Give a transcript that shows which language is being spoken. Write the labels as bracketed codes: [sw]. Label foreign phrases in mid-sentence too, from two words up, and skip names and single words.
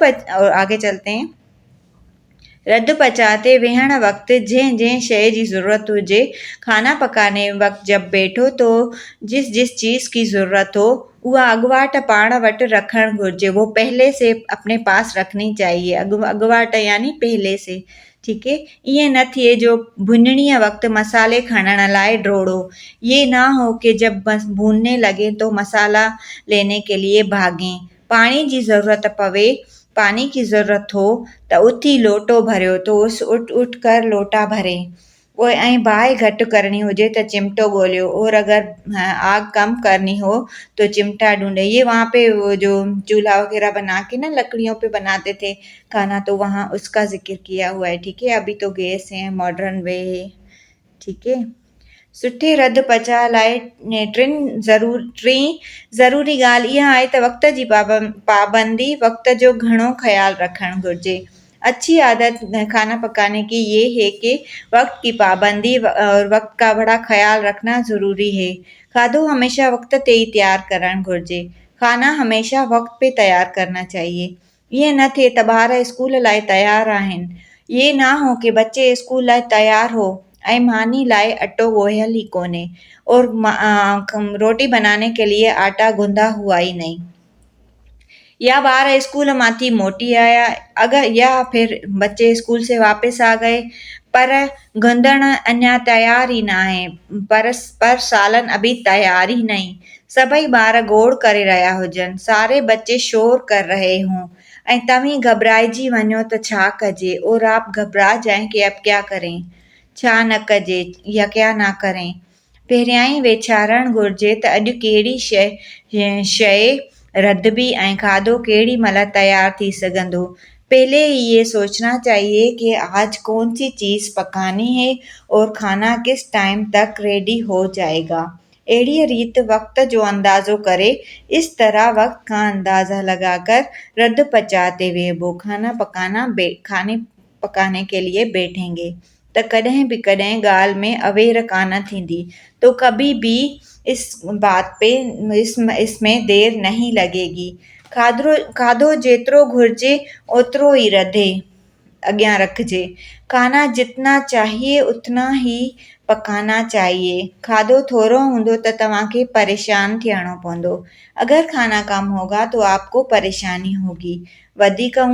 [hi] और आगे चलते हैं। [sd] रध पचाते वेहण वक़्तु जंहिं शइ जी ज़रूरत हुजे, [hi] खाना पकाने वक़्तु जब बैठो तो जिस चीज़ की ज़रूरत हो [sd] उहा अॻुवाट पाण वटि रखणु घुरिजे। [hi] वो पहले से अपने पास रखनी चाहिए। अॻुवाट यानी पहले से। ठीक है, [sd] ईअं न थिए जो भुनणीअ वक़्तु मसाले खणण लाइ डोड़ो। [hi] ये ना हो कि जब बस भूनने लगे तो मसाला लेने के लिए भागें। पानी की ज़रूरत हो [sd] त उथी लोटो भरियो [hi] तो उठ कर लोटा भरे। [sd] वो ऐं बाहि घटि करणी हुजे त चिमटो ॻोल्हियो [hi] और अगर आग कम करनी हो तो चिमटा ढूंढे। ये वहाँ पे वो जो चूल्हा वगैरह बना के ना लकड़ियों पे बनाते थे खाना, तो वहाँ उसका जिक्र किया हुआ है। ठीक है, अभी तो गैस है, [en] modern way [hi] है। ठीक है, [sd] सुठे रध पचा लाइ टी ज़रूरी ॻाल्हि इहा आहे त वक़्त जी पाबंदी, वक़्त जो घणो ख़्यालु रखणु घुरिजे। [hi] अच्छी आदत खाना पकाने की ये है कि वक्त की पाबंदी और वक्त का बड़ा ख्याल रखना ज़रूरी है। [sd] खाधो हमेशा वक्त ते ही तैयार करणु घुरिजे। [hi] खाना हमेशा वक्त पे तैयार करना चाहिए। [sd] ये न थिए त ॿार स्कूल लाइ तैयार आहिनि, [hi] ये ना हो कि बच्चे स्कूल लाइ तैयार हो [sd] ऐं मानी लाइ अटो ॻोहियल ही कोन्हे [hi] और रोटी बनाने के लिए आटा गूंदा हुआ ही नहीं, [sd] या बार स्कूल माथी मोटी आया [hi] अगर या फिर बच्चे स्कूल से वापस आ गए [sd] पर गुंदण अञा तैयार ही ना है, [hi] पर सालन अभी तैयार ही नहीं। [sd] सभई ॿार गोड़ करे रहिया हुजनि, [hi] सारे बच्चे शोर कर रहे हों [sd] ऐं तव्हीं घबराइजी वञो त छा कजे [hi] और आप घबरा जाएं कि अब क्या करें, [sd] छा न कजे [hi] या क्या ना करें। [sd] पहिरियां ई वेचारणु घुरिजे त अॼु कहिड़ी शइ रधिबी ऐं खाधो केॾी महिल तैयार थी सघंदो। [hi] पहले ही ये सोचना चाहिए कि आज कौन सी चीज़ पकानी है और खाना किस टाइम तक रेडी हो जाएगा। [sd] अहिड़ीअ रीति वक़्त जो अंदाज़ो करे, [hi] इस तरह वक़्त का अंदाज़ा लगाकर [sd] रध पचाते वेहबो। [hi] खाने पकाने के लिए बैठेंगे [sd] त कॾहिं बि कॾहिं ॻाल्हि में अवेर कान थींदी, [hi] तो कभी भी इस बात पे इसमें देर नहीं लगेगी। [sd] खाधो जेतिरो घुरिजे ओतिरो ही रधे अॻियां रखिजे। [hi] खाना जितना चाहिए उतना ही पकाना चाहिए। [sd] खाधो थोरो हूंदो त तव्हांखे परेशान थियणो पवंदो। [hi] अगर खाना कम होगा तो आपको परेशानी होगी।